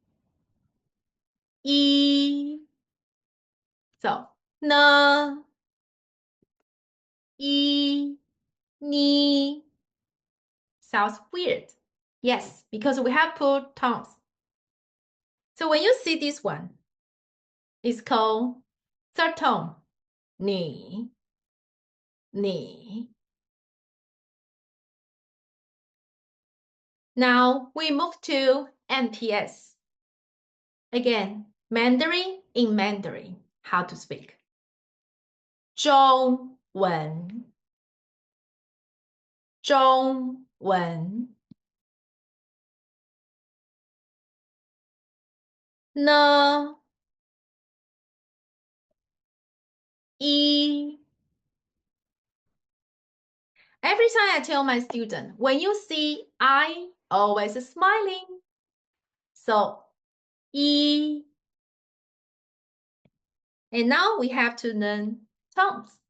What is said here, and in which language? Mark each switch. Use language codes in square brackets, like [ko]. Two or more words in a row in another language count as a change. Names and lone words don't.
[en] E. So, no, E, ni. Sounds weird. Yes, because we have put tones. So when you see this one, it's called third tone. [zh] Ni, ni. [en] Now we move to MPS. Again, Mandarin in Mandarin. How to speak? [zh] 中文，中文。呢， [en] 一。Every time I tell my student, when you see I, always smiling. So, 一. And now we have to learn tones.